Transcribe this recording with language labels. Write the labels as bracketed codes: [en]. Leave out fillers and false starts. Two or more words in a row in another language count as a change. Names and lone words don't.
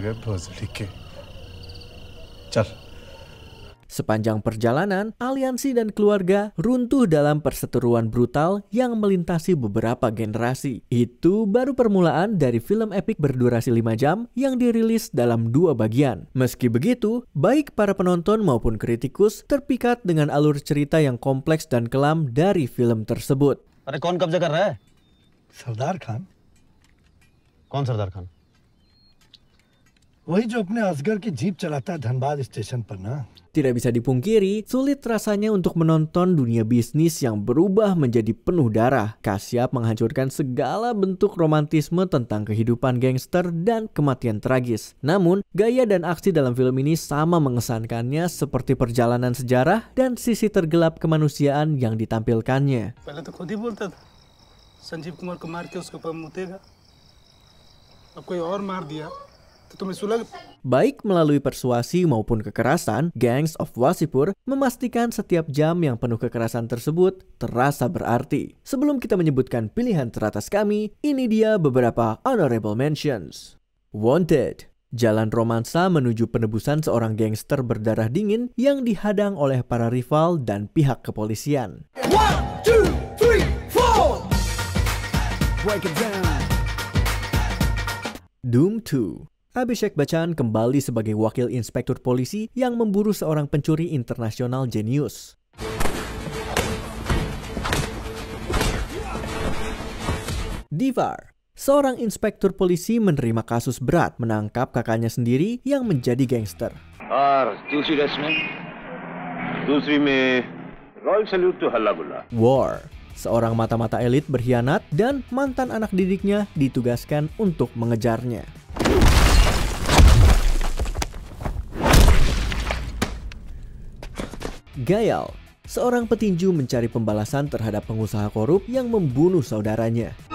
[id] Sepanjang perjalanan, aliansi dan keluarga runtuh dalam perseteruan brutal yang melintasi beberapa generasi. Itu baru permulaan dari film epik berdurasi 5 jam yang dirilis dalam 2 bagian. Meski begitu, baik para penonton maupun kritikus terpikat dengan alur cerita yang kompleks dan kelam dari film tersebut. [hi] अरे कौन कब्जा कर रहा है? सरदार खान। कौन सरदार खान? वही जो अपने असगर की जीप चलाता है धनबाद स्टेशन पर ना। [id] Tidak bisa dipungkiri, sulit rasanya untuk menonton dunia bisnis yang berubah menjadi penuh darah. Kashyap menghancurkan segala bentuk romantisme tentang kehidupan gangster dan kematian tragis. Namun, gaya dan aksi dalam film ini sama mengesankannya seperti perjalanan sejarah dan sisi tergelap kemanusiaan yang ditampilkannya. [hi] पहले तो खुद ही बोलता था संजीव कुमार को मार के उसके ऊपर मुतेगा अब कोई और मार दिया तो तुम्हें सुलग [id] Baik melalui persuasi maupun kekerasan, Gangs of Wasseypur memastikan setiap jam yang penuh kekerasan tersebut terasa berarti. Sebelum kita menyebutkan pilihan teratas kami, ini dia beberapa [en] honorable mentions. [id] Wanted. Jalan romansa menuju penebusan seorang gangster berdarah dingin yang dihadang oleh para rival dan pihak kepolisian. 1, 2, 3, 4. [en] Break it down. [id] Doom 2. Abhishek Bachchan kembali sebagai wakil inspektur polisi yang memburu seorang pencuri internasional jenius. Divar. Seorang inspektur polisi menerima kasus berat menangkap kakaknya sendiri yang menjadi gangster. [hi] और दूसरी रेस्ट में दूसरी में रॉयल सैल्यूट टू हल्ला गुल्ला। [id] War. Seorang mata-mata elit berkhianat dan mantan anak didiknya ditugaskan untuk mengejarnya. Gayal. Seorang petinju mencari pembalasan terhadap pengusaha korup yang membunuh saudaranya.